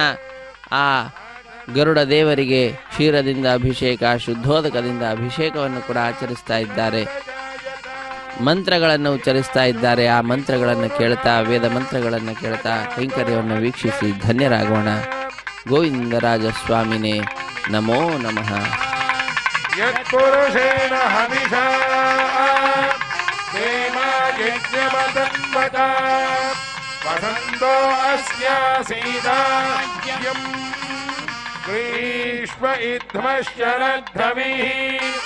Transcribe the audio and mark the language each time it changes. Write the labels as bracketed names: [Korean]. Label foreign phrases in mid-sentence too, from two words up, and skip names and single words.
[Kannada] ಆ ಗರುಡ ದೇವರಿಗೆ ಕ್ಷೀರದಿಂದ ಅಭಿಷೇಕ, ಶುದ್ಧೋದಕದಿಂದ ಅಭಿಷೇಕವನ್ನು ಕೂಡ ಆಚರಿಸ್ತಾ ಇದ್ದಾರೆ. ಮಂತ್ರಗಳನ್ನು ಉಚ್ಚರಿಸ್ತಾ ಇದ್ದಾರೆ. ಆ ಮಂತ್ರಗಳನ್ನು ಕೇಳ್ತಾ, ವೇದ ಮಂತ್ರಗಳನ್ನು ಕೇಳ್ತಾ ಕೈಂಕರ್ಯವನ್ನು ವೀಕ್ಷಿಸಿ ಧನ್ಯರಾಗೋಣ. [Sanskrit] ಗೋವಿಂದರಾಜ ಸ್ವಾಮಿನೇ ನಮೋ ನಮಃ. ಯತ್ಪುರುಷೇಣ ಹವಿಷಾ ದೇವಾಯಜ್ಞಮತನ್ವತ ವಸಂತೋ ಅಸ್ಯಾಸೀದಾಜ್ಞಂ ಗ್ರೀಷ್ಮ ಇಧ್ಮಶ್ಚರದ್ಧವಿಃ